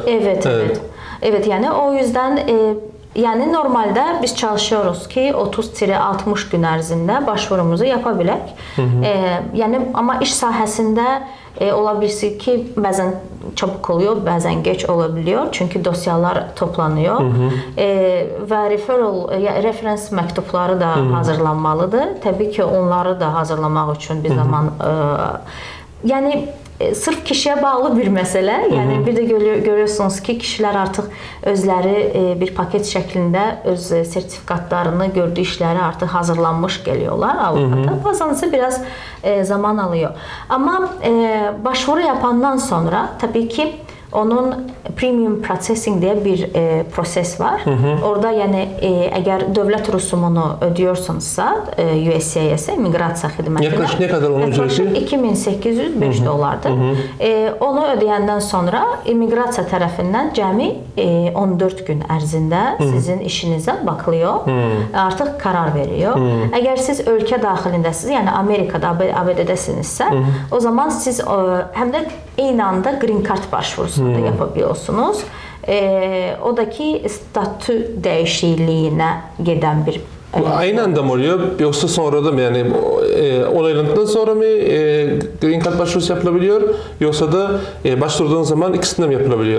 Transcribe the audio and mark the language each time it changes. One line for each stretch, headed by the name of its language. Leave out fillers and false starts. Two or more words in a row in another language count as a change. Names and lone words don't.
Turkish: Evet yani o yüzden yani normalde biz çalışıyoruz ki 30-60 gün ərzində başvurumuzu yapabilək. Yani ama iş sahəsində olabilir ki bazen çabuk oluyor, bazen geç olabiliyor. Çünkü dosyalar toplanıyor. Ve
Azerbaijani: referans məktubları da hazırlanmalıdır. Tabii ki onları da hazırlamaq üçün bir zaman yani sırf kişiyə bağlı bir məsələ. Yəni bir də görüyorsunuz ki, kişilər artıq özləri bir paket şəklində öz sertifikatlarını, gördüyü işləri artıq hazırlanmış gəliyorlar avukata.
Turkish: Bazen ise biraz zaman alıyor. Ama başvuru yapandan sonra tabii ki onun
English: premium processing
Turkish: diye bir proses var. Orada yani eğer devlet rusumunu ödüyorsanızsa USCIS'e, migrasiya xidmətinə yaklaşık ne kadar onun ücreti? 2805 dolardır.
Azerbaijani: Onu ödəyəndən sonra immigrasiya tərəfindən cəmi 14 gün ərzində sizin işinizə baxılıyor. Artıq karar veriyor. Eğer siz ölkə daxilindəsiniz, yəni Amerikada, ABD'desinizsə, o zaman siz həm də eyni anda
English: green card
Azerbaijani: başvurusu da yapabiliyorsunuz.
Turkish: O da ki statü değişikliğine giden bir bu aynı anda mı oluyor yoksa sonra da mı, yani onaylandıktan sonra mı
English: green card
Turkish: başvurusu yapılabiliyor yoksa da başvurduğun zaman ikisinden mi yapılabiliyor?